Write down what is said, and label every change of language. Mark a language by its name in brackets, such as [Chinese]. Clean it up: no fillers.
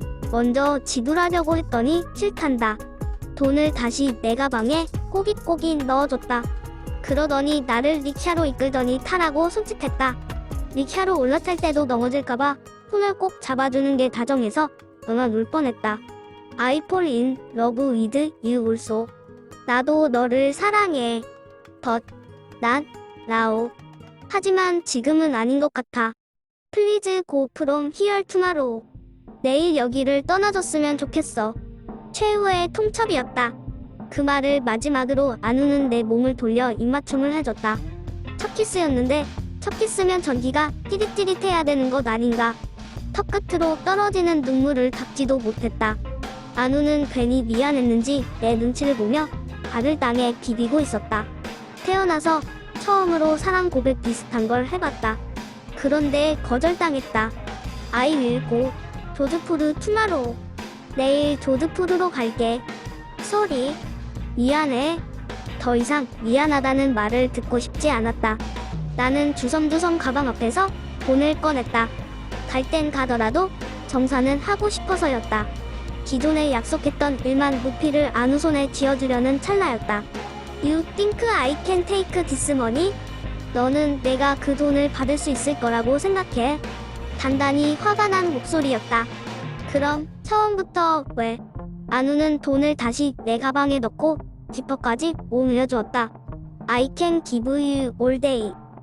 [Korean] 먼저 지불하려고 했더니 싫단다. 돈을 다시 내 가방에 꼬깃꼬깃 넣어줬다. 그러더니 나를 릭샤로 이끌더니 타라고 손짓했다. 릭샤로 올라탈 때도 넘어질까봐 손을 꼭 잡아주는 게 다정해서 응아 울 뻔했다. [English] I fall in love with you also. [Korean] 나도 너를 사랑해. [English] But 난 now. [Korean] 하지만 지금은 아닌 것 같아. [English] Please go from here tomorrow. [Korean] 내일 여기를 떠나줬으면 좋겠어. 최후의 통첩이었다. 그 말을 마지막으로 아누는 내 몸을 돌려 입맞춤을 해줬다. 첫 키스였는데 첫 키스면 전기가 찌릿찌릿해야 되는 것 아닌가. 턱 끝으로 떨어지는 눈물을 닦지도 못했다. 아누는 괜히 미안했는지 내 눈치를 보며 발을 땅에 비비고 있었다. 태어나서 처음으로 사랑 고백 비슷한 걸 해봤다. 그런데 거절당했다. [English] I will go. 조드푸르 투마로우. [Korean] 내일 조드푸르로 갈게. [English] 쏘리. [Korean] 미안해. 더 이상 미안하다는 말을 듣고 싶지 않았다. 나는 주섬주섬 가방 앞에서 돈을 꺼냈다. 갈 땐 가더라도 정산은 하고 싶어서였다. 기존에 약속했던 1만 루피를 아누 손에 쥐어주려는 찰나였다. [English] You think I can take this money? [Korean] 너는 내가 그 돈을 받을 수 있을 거라고 생각해? 단단히 화가 난 목소리였다. 그럼 처음부터 왜? 아누는 돈을 다시 내 가방에 넣고 지퍼까지 옮겨주었다. [English] I can give you all day.